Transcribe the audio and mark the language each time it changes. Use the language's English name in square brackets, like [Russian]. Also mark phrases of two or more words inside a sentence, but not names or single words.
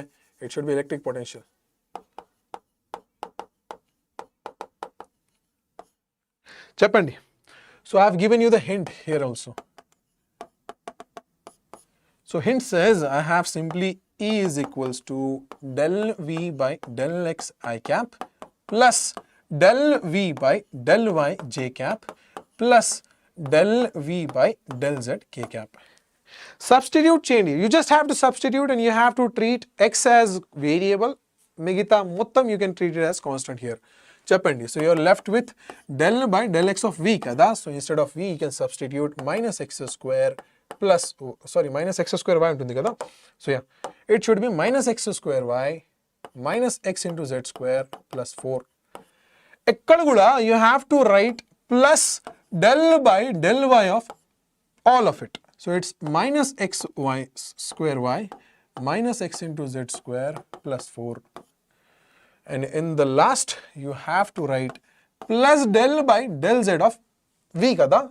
[English] It should be electric potential. [Telugu] Cheppandi. [English] So I have given you the hint here also. So hint says I have simply E is equals to del V by del X I cap plus del V by del Y J cap plus del V by del Z K cap. Substitute change. You just have to substitute and you have to treat X as variable. [Telugu] మిగితా మొత్తం [English] you can treat it as constant here. [Telugu] Cheppandi. [English] So you are left with del by del X of V kada. So instead of V you can substitute minus X square plus, minus X square Y [Telugu] ఉంటుంది కదా. [English] So yeah, it should be minus X square Y minus X into Z square plus 4. [Telugu] ఎక్కడ కూడా [English] you have to write plus del by del Y of all of it. So it's minus X Y square Y minus X into Z square plus 4. And in the last you have to write plus del by del Z of V kada.